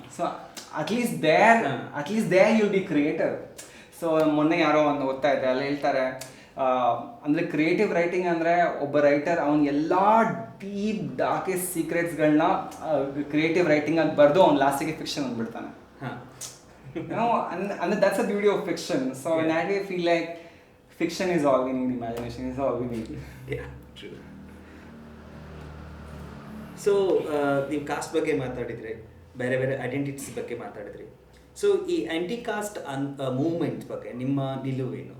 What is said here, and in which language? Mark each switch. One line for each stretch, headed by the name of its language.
English: So at least there you'll be creative.
Kannada: So ಮೊನ್ನೆ ಯಾರೋ ಒಂದು ಓದ್ತಾ ಇದ್ದೆ, ಅಲ್ಲಿ ಹೇಳ್ತಾರೆ ಅಂದರೆ ಕ್ರಿಯೇಟಿವ್ ರೈಟಿಂಗ್ ಅಂದರೆ ಒಬ್ಬ ರೈಟರ್ ಅವನು ಎಲ್ಲ ಡೀಪ್ ಡಾರ್ಕೆಸ್ಟ್ ಸೀಕ್ರೆಟ್ಸ್ಗಳನ್ನ ಕ್ರಿಯೇಟಿವ್ ರೈಟಿಂಗ್ ಅಲ್ಲಿ ಬರೆದು ಅವ್ನು ಲಾಸ್ಟಿಗೆ fiction ಅಂದ್ಬಿಡ್ತಾನೆ.
English: And that's the beauty of fiction. So in that way I feel like fiction is all we need, imagination is all we need. Yeah, true.
Kannada: So ನೀವು cost ಬಗ್ಗೆ ಮಾತಾಡಿದ್ರಿ, ಬೇರೆ ಬೇರೆ identities ಬಗ್ಗೆ ಮಾತಾಡಿದ್ರಿ. ಸೊ ಈ ಆ್ಯಂಟಿ ಕಾಸ್ಟ್ ಮೂವ್ಮೆಂಟ್ ಬಗ್ಗೆ ನಿಮ್ಮ ನಿಲುವೇನು?